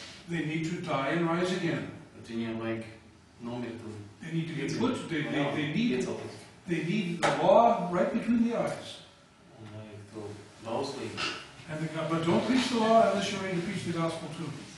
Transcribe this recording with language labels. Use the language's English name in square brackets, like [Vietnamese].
[English] They need to die and rise again. [Latvian] Bet viņiem vajag nomirt un [English] They need to be put. They [Latvian] iecelties. [English] need the law right between the eyes. [Latvian] Un vajag to bauslību. [English] But don't preach the law unless you're ready to preach the gospel too.